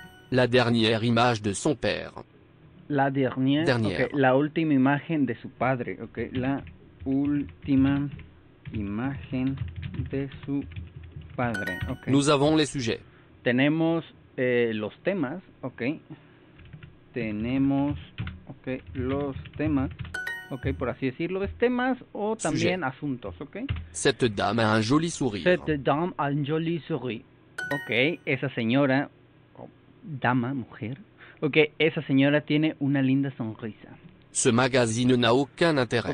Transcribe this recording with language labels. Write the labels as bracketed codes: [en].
[fr] La dernière image de son père. La dernière. Dernière. Ok. [es] La última imagen de su padre. Ok. La última imagen de su padre. Ok. [fr] Nous avons les sujets. [es] Tenemos los temas. Ok. Tenemos. Ok. Los temas. Ok, por así decirlo. Es temas o también [fr] Sujet. [es] asuntos. Ok. [fr] Cette dame a un joli sourire. Cette dame a un joli sourire. [es] Ok. Esa señora. O dama, mujer. Ok. Esa señora tiene una linda sonrisa. [fr] Ce magazine n'a aucun intérêt.